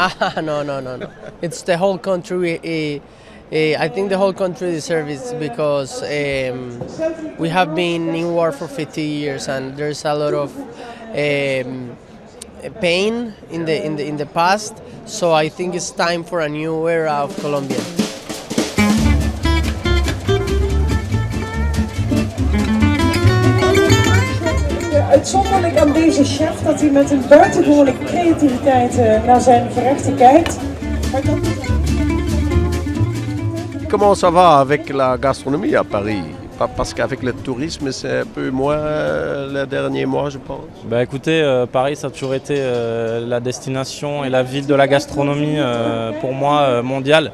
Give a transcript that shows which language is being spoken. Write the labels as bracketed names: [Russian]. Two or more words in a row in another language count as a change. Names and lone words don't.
[English] No. It's the whole country. I think the whole country deserves it because we have been in war for 50 years, and there's a lot of pain in the past. So I think it's time for a new era of Colombia. [Dutch] Uitzonderlijk aan deze chef dat hij met een buitengewoonlijke creativiteit naar zijn gerechten kijkt. [French] Comment ça va avec la gastronomie à Paris? Parce qu'avec le tourisme, c'est un peu moins les derniers mois, je pense. Bah écoutez, Paris, ça a toujours été la destination et la ville de la gastronomie pour moi mondiale.